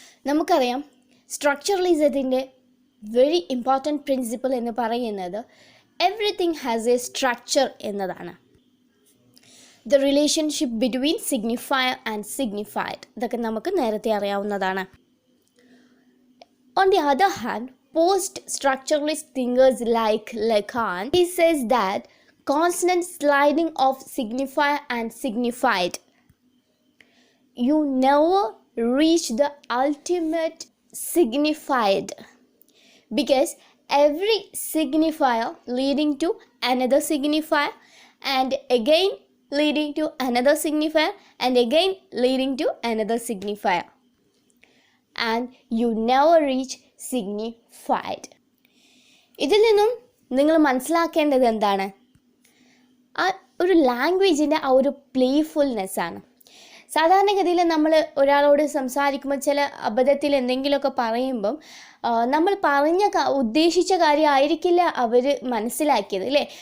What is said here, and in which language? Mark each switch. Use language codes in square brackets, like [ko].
[ml] നമുക്കറിയാം സ്ട്രക്ചറലിസത്തിൻ്റെ [en] very important principle [ml] എന്ന് പറയുന്നത് [en] everything has a structure [ml] എന്നതാണ്. [en] the relationship between signifier and signified, [ml] ഇതൊക്കെ നമുക്ക് നേരത്തെ അറിയാവുന്നതാണ്. [en] On the other hand, post-structuralist thinkers like Lacan, he says that constant sliding of signifier and signified, you never reach the ultimate signified, because every signifier leading to another signifier and again leading to another signifier and again leading to another signifier, and you never reach signified. [ml] ഇതിൽ നിന്നും നിങ്ങൾ മനസ്സിലാക്കേണ്ടത് എന്താണ്? ആ ഒരു ലാംഗ്വേജിൻ്റെ ആ ഒരു പ്ലേഫുൾനെസ്സാണ്. സാധാരണഗതിയിൽ നമ്മൾ ഒരാളോട് സംസാരിക്കുമ്പോൾ ചില അബദ്ധത്തിൽ എന്തെങ്കിലുമൊക്കെ പറയുമ്പം നമ്മൾ ഉദ്ദേശിച്ച കാര്യമായിരിക്കില്ല അവർ മനസ്സിലാക്കിയത്, അല്ലേ?